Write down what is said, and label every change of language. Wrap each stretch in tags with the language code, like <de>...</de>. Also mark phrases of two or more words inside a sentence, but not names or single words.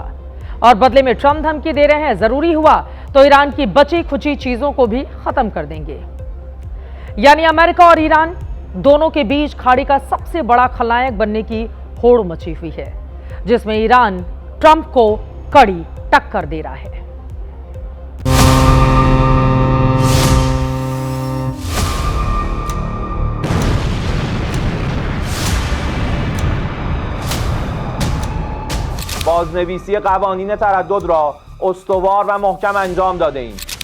<hi>और बदले में ट्रंप धमकी दे रहे हैं जरूरी हुआ तो ईरान की बची खुची चीजों को भी खत्म कर देंगे। यानी अमेरिका और ईरान दोनों के बीच खाड़ी का सबसे बड़ा खलनायक बनने की होड़ मची हुई है, जिसमें ईरान ट्रंप को कड़ी टक्कर दे रहा है।</hi> <fa>بازنویسی قوانین تردد را استوار و محکم انجام داده ایم.</fa>